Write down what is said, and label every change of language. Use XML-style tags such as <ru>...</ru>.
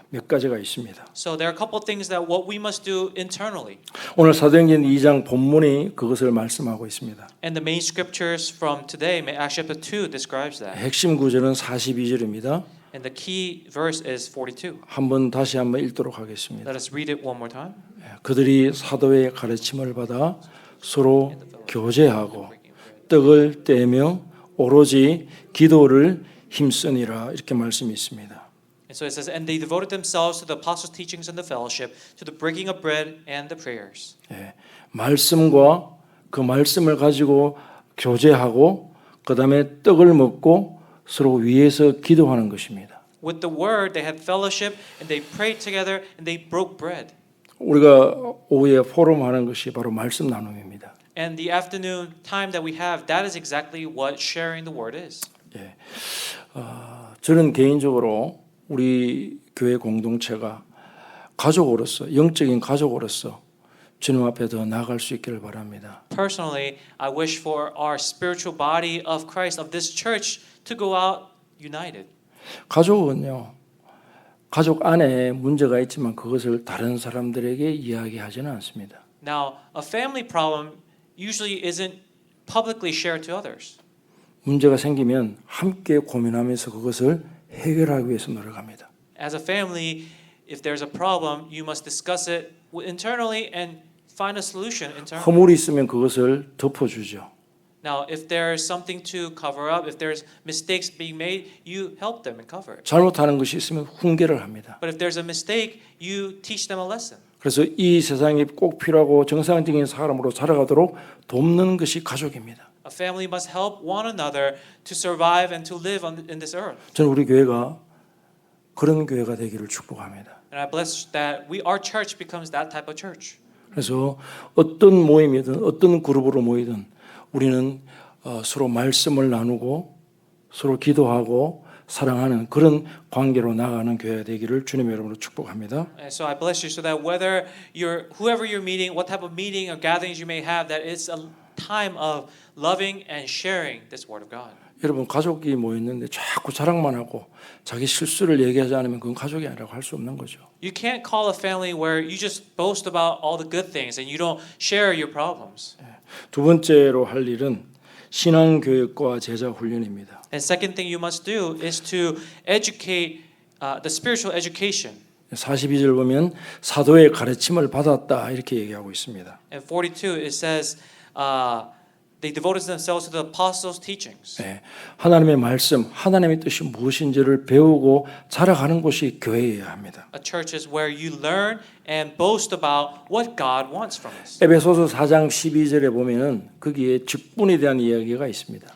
<ko>몇 가지가 있습니다.</ko> <en>So there are a couple things that what we must do internally.</en> <ko>오늘 사도행전 2장 본문이 그것을 말씀하고 있습니다.</ko> <en>And the main scriptures from today, Acts chapter 2 describes that.</en> <ko>핵심 구절은 42절입니다.</ko> <en>And the key verse is 42.</en> <ko>다시 한번 읽도록 하겠습니다.</ko> <en>Let us read it one more time.</en> <ko>그들이 사도의 가르침을 받아 서로 교제하고 떡을 떼며 오로지 기도를 힘쓰니라 이렇게 말씀이 있습니다.</ko> <en>And so it says, and they devoted themselves to the apostles' teachings and the fellowship, to the breaking of bread and the prayers.</en> <ko>예, 말씀과 그 말씀을 가지고 교제하고 그다음에 떡을 먹고 서로 위에서 기도하는 것입니다.</ko> <en>With the word, they had fellowship, and they prayed together, and they broke bread.</en> <ko>우리가 오후에 포럼하는 것이 바로 말씀 나눔입니다.</ko> <en>And the afternoon time that we have, that is exactly what sharing the word is.</en> <ko>예, 저는 개인적으로 우리 교회 공동체가 가족으로서 영적인 가족으로서 주님 앞에 더 나아갈 수 있기를 바랍니다.</ko> <en>Personally, I wish for our spiritual body of Christ, of this church, to go out united.</en> <ko>가족은요, 가족 안에 문제가 있지만 그것을 다른 사람들에게 이야기하지는 않습니다.</ko> <en>Now, a family problem usually isn't publicly shared to others.</en> <ko>문제가 생기면 함께 고민하면서 그것을 해결하기 위해서 노력합니다.</ko> <en>As a family, if there's a problem, you must discuss it internally and find a solution internally.</en> <ko>허물이 있으면 그것을 덮어주죠.</ko> <en>Now, if there's something to cover up, if there's mistakes being made, you help them and cover it.</en> <ko>잘못하는 것이 있으면 훈계를 합니다.</ko> <en>But if there's a mistake, you teach them a lesson.</en> <ko>그래서 이 세상에 꼭 필요하고 정상적인 사람으로 살아가도록 돕는 것이 가족입니다.</ko> <en>A family must help one another to survive and to live in this earth.</en> <ko>저는 우리 교회가 그런 교회가 되기를 축복합니다.</ko> <en>And I bless that our church becomes that type of church.</en> <ko>그래서 어떤 모임이든 어떤 그룹으로 모이든 우리는 서로 말씀을 나누고 서로 기도하고 사랑하는 그런 관계로 나아가는 교회가 되기를 주님의 이름으로 축복합니다.</ko> <en>And so I bless you so that whoever you're meeting, what type of meeting or gatherings you may have, that it's a time of loving and sharing this word of God.</en> <ko>여러분 가족이 모였는데 자꾸 자랑만 하고 자기 실수를 얘기하지 않으면 그건 가족이 아니라고 할 수 없는 거죠.</ko> <en>You can't call a family where you just boast about all the good things and you don't share your problems.</en> <ko>두 번째로 할 일은 신앙 교육과 제자 훈련입니다.</ko> <en>And second thing you must do is to educate the spiritual education.</en> <ko>42절 보면 사도의 가르침을 받았다 이렇게 얘기하고 있습니다.</ko> <en>And 42 it says they devoted themselves to the apostles' teachings.</en> <ko>네, 하나님의 말씀, 하나님의 뜻이 무엇인지를 배우고 자라가는 곳이 교회여야 합니다.</ko> <en>A church is where you learn and boast about what God wants from us.</en> <ko>에베소서 4장 12절에 보면은 거기에 직분에 대한 이야기가 있습니다.</ko>